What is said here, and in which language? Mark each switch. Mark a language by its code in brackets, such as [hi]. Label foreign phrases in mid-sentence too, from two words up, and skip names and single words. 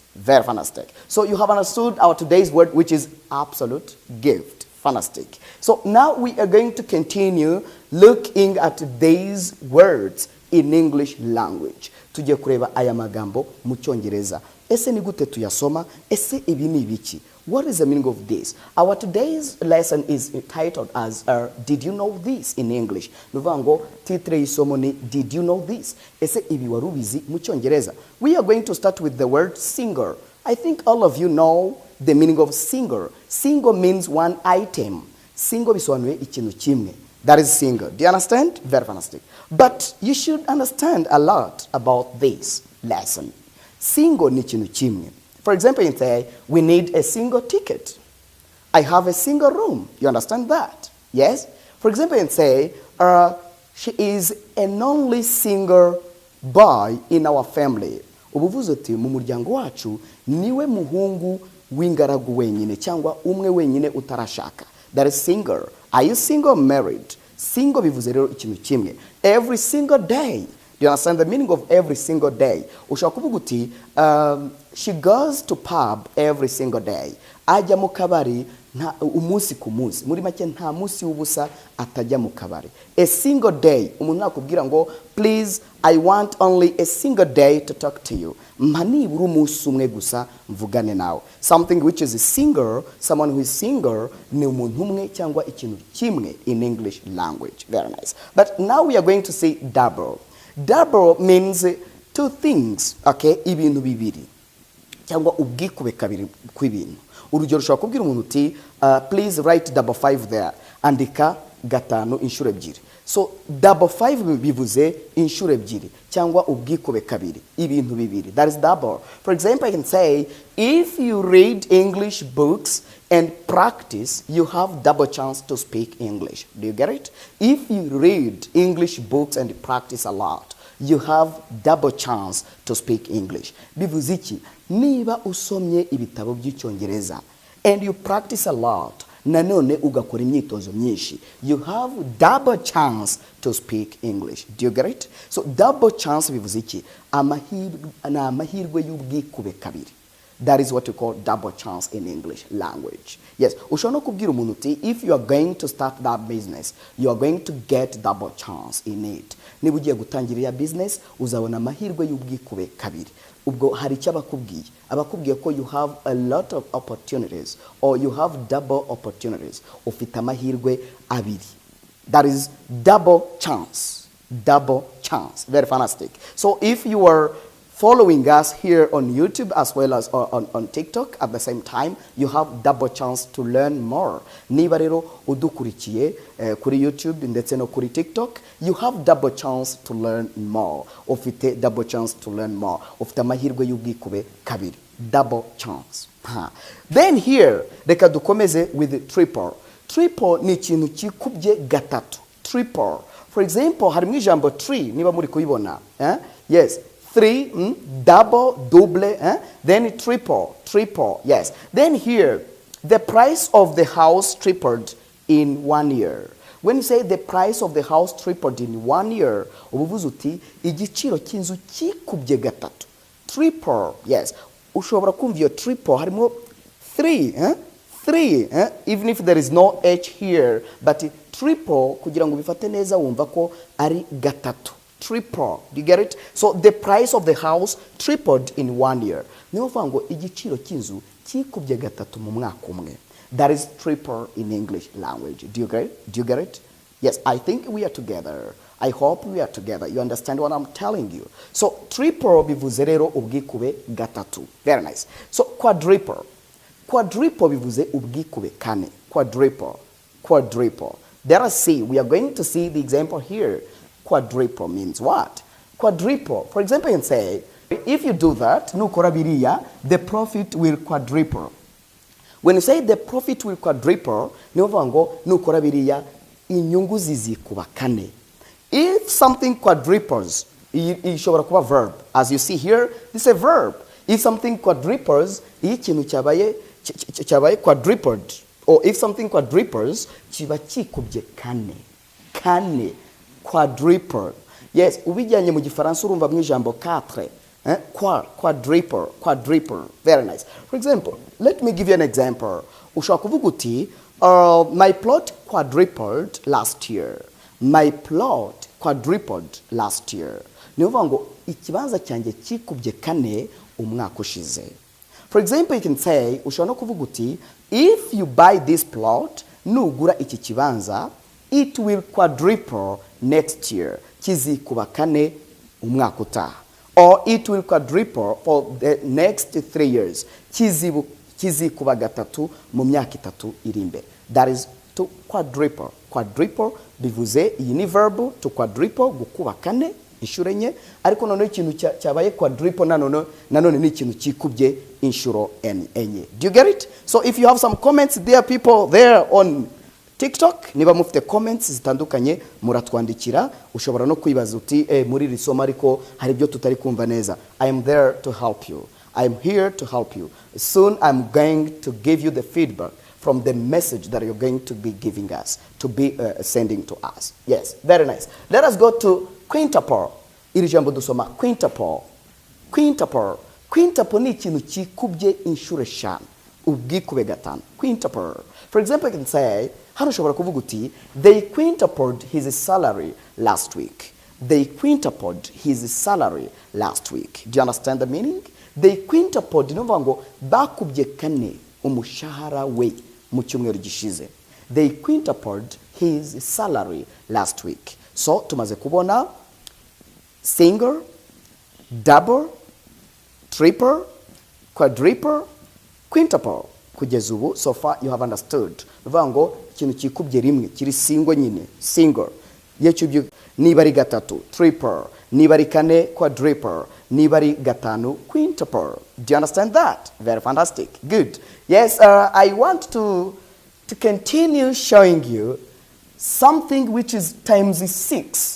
[en] Very fantastic. So you have understood our today's word, which is absolute gift. Fantastic. So now we are going to continue looking at these words in English language. [rw] Tugiye kureba aya magambo mu Cyongereza. Ese ni gute tuyasoma? Ese ibi ni ibiki? [en] What is the meaning of this? Our today's lesson is titled as Did you know this in English? [rw] Nuvango titre y'isomo ni [en] Did you know this? [rw] Ese ibi warubizi mu Cyongereza? [en] We are going to start with the word singer. I think all of you know the meaning of singer. Single means one item. Single bisobanuye ikintu kimwe. That is single. Do you understand? Very fantastic. But you should understand a lot about this lesson. [rw] Single ni ikintu kimwe. [en] For example, you say, we need a single ticket. I have a single room. You understand that? Yes? For example, you say, she is an only single boy in our family. [rw] Ubuvuze uti mu muryango wacu niwe muhungu w'ingaragu wenyine cyangwa umwe wenyine utarashaka. [en] That is single. Are you single or married? [rw] Single bivuze rero ikintu kimwe. [en] Every single day. Do you understand the meaning of every single day? [rw] Ushobora kuvuga uti [en] she goes to pub every single day. [rw] Ajya mu kabari umunsi ku munsi. Muri make nta munsi w'ubusa atajya mu kabari. [en] A single day. [rw] Umuntu nakubwira ngo [en] please I want only a single day to talk to you. [rw] Nibura umunsi umwe gusa mvugane nawe. [en] Something which is single, someone who is single [rw] ni umuntu umwe cyangwa ikintu kimwe [en] in English language. Very nice. But now we are going to say double. Double means two things, okay? [rw] Ibintu bibiri cyangwa ubwikube kabiri kw'ibintu. Urugero ushobora kubwira umuntu uti [en] please write double 5 there. [rw] Andika gatanu inshuro ebyiri. [en] So double 5 [rw] bivuze inshuro ebyiri cyangwa ubwikube kabiri ibintu bibiri. [en] That is double. For example, I can say if you read English books and practice, you have double chance to speak English. Do you get it? If you read English books and practice a lot, you have double chance to speak English. [rw] Bivuze iki? Niba usomye ibitabo by'icyongereza [en] and you practice a lot, [rw] nanone ugakora imyitozo myinshi, [en] you have double chance to speak English. Do you get it? So double chance [rw] bivuze iki? Amahirwe y'ubwikube kabiri. [en] That is what we call double chance in English language. Yes, [rw] ushobora no kubwira umuntu uti [en] if you are going to start that business, you are going to get double chance in it. [rw] Niba ugiye gutangira ya business, uzabona amahirwe y'ubwikube kabiri. Ubwo hari icyo abakubwiye ko [en] you have a lot of opportunities or you have double opportunities. [rw] Ufite amahirwe abiri. [en] That is double chance. Double chance. Very fantastic. So if you are following us here on YouTube as well as on TikTok at the same time, you have double chance to learn more. [rw] Niba rero udukurikiye kuri YouTube ndetse no kuri TikTok, [en] you have double chance to learn more. Ufite double chance to learn more. [rw] Ufite amahirwe y'ubwikube kabiri. [en] Double chance. Then here, [rw] reka dukomeze [en] with triple. [rw] Triple ni ikintu kikubye gatatu. [en] Triple. For example, [rw] harimo ijambo tree, niba muri kuyibona. [en] Yes. 3, double, then triple, yes. Then here, the price of the house tripled in 1 year. When you say the price of the house tripled in 1 year, [rw] ubuvuze uti igiciro cy'inzu kikubye gatatu. [en] Triple, yes. [rw] Ushobora kumva iyo triple harimo 3, 3, [en] even if there is no H here, but triple [rw] kugira ngo bifate neza wumva ko ari gatatu. [en] Triple. Do you get it? So the price of the house tripled in 1 year. [rw] Niyo fango igiciro cy'inzu kikubye gatatu mu mwaka umwe. [en] That is triple in English language. Do you get it? Do you get it? Yes, I think we are together. I hope we are together. You understand what I'm telling you? [rw] So triple bivuze rero ubwikube gatatu. [en] Very nice. So quadruple. [rw] Quadruple bivuze ubwikube kane. [en] Quadruple. Quadruple. Let us see. We are going to see the example here. Quadruple means what? Quadruple. For example, you can say, if you do that, [rw] nukora biriya, [en] the profit will quadruple. When you say the profit will quadruple, [rw] nukora biriya, inyungu zizikuba kane. [en] If something quadruples, [rw] ishobora kuba [en] verb. As you see here, this is a verb. If something quadruples, [rw] ikintu cyabaye [en] quadrupled. Or if something quadruples, [rw] kiba kikubye kane. Kane. Quadruple. Yes, ubijyanye mu gifaransa urumva mu ijambo 4. [en] Quadruple, quadruple. Very nice. For example, let me give you an example. [rw] Ushobora kuvuga uti [en] my plot quadrupled last year. My plot quadrupled last year. [rw] Niyo ngo ikibanza cyanjye kikubye kane umwaka ushize. [en] For example, you can say [rw] ushobora no kuvuga uti [en] if you buy this plot, [rw] nugura iki kibanza, [en] it will quadruple next year. [rw] Kizikuba kane umwaka utaha. [en] Or it will quadruple for the next 3 years. [rw] Kizikuba gatatu mu myaka itatu iri imbere. [en] That is to quadruple. [rw] Quadruple bivuze iyi ni [en] verb to quadruple [rw] gukuba kane inshuro enye, ariko none ikintu cyabaye quadruple nanone ni ikintu kikubye inshuro enye. [en] Do you get it? So if you have some comments there, people there on TikTok, [rw] niba mufite comments zitandukanye muratwandikira, ushobora no kwibaza uti muri iri somo ariko hari byo tutari kumva neza. [en] I am there to help you. I am here to help you. Soon I'm going to give you the feedback from the message that you're going to be giving us, to be sending to us. Yes, very nice. Let us go to quintuple. [rw] Iri jambo dusoma quintuple. [en] Quintuple. [rw] Quintuple ni ikintu kikubye inshuro eshanu. Ubwikube gatanu. Quintuple. [en] For example, I can say, [rw] hano ushobora kuvuga uti, [en] they quintupled his salary last week. They quintupled his salary last week. Do you understand the meaning? They quintupled, [rw] nuvuga ngo bakubye kane umushahara we mu cyumweru gishize. [en] They quintupled his salary last week. [rw] So tumaze kubona single, double, triple, quadruple, quintuple. Kugeza ubu, [en] so far you have understood. [rw] Nuvuga ngo ikintu kikubye rimwe kiri single nyine, single. Yechubye niba ari gatatu, triple, niba ari kane, quadruple, niba ari gatanu, quintuple. [en] Do you understand that? Very fantastic. Good. Yes, I want to continue showing you something which is times 6.